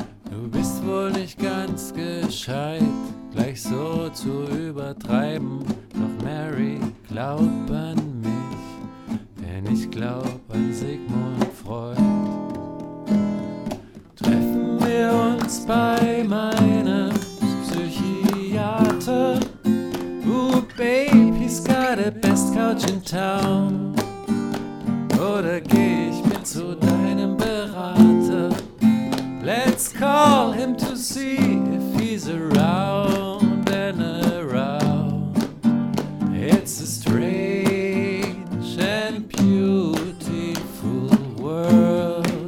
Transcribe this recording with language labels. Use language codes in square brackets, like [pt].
[de] Du bist wohl nicht ganz gescheit, gleich so zu übertreiben. Doch Mary, glaub an mich, denn ich glaub an Sigmund Freud. Treffen wir uns bei meinem Psychiater. [en] Ooh, babe, he's got the best couch in town. [de] Oder geh ich mit zu deinem Berater? [en] Let's call him to see if he's around and around. It's a strange and beautiful world.